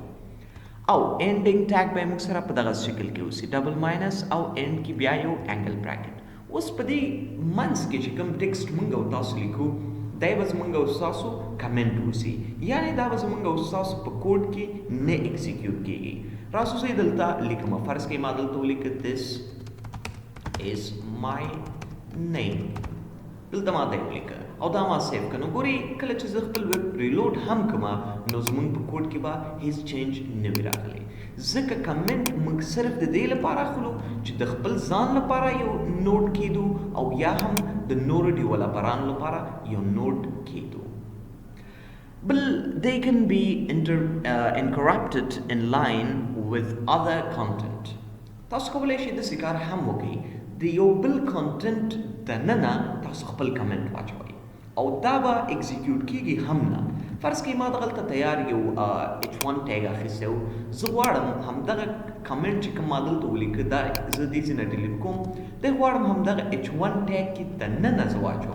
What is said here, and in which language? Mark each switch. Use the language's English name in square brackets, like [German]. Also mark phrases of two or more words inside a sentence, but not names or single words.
[Pashto] او [English] ending tag [Pashto] به موږ سره په دغه شکل کې اوسي، [English] double minus [Pashto] او اینډ کې بیا یو [English] angle bracket. [Pashto] اوس په دې منځ کې چې کوم ټیکسټ موږ او تاسو لیکو، دا به زموږ او ستاسو کمنټ اوسي، یعنې دا به زموږ او ستاسو په کوډ کې نه ایکزیکیوټ کیږي. راځو زه دلته لیکم. فرض کړئ ما دلته ولیکه [English] this is my name. [Pashto] دلته ما دا ولیکه او دا ما سیو کړه. نو ګورئ کله چې زه خپل ویب ریلوډ هم کوم، نو زموږ په کوډ کې به هیڅ چینج نه وي راغلی، ځکه کمنټ موږ صرف د دې لپاره اخلو چې د خپل ځان لپاره یو نوټ کیدو او یا هم د نورو ډیولپرانو لپاره یو نوټ کیدو. [English] بل they can be interrupted in line with other content. [Pashto] تاسو کولی شئ داسې کار هم وکړئ، د یو بل کانټنټ دننه تاسو خپل کمنټ واچوئ او دا به ایکزیکیوټ کیږي هم نه. فرض کړئ ما دغلته تیار یو H1 ټیګ اخیستی و، زه غواړم همدغه کمنټ چې کوم ما دلته ولیکه دا زه دې ځای نه ډیلیټ کوم، دی غواړم همدغه H1 ټیګ کې دننه زه واچوم.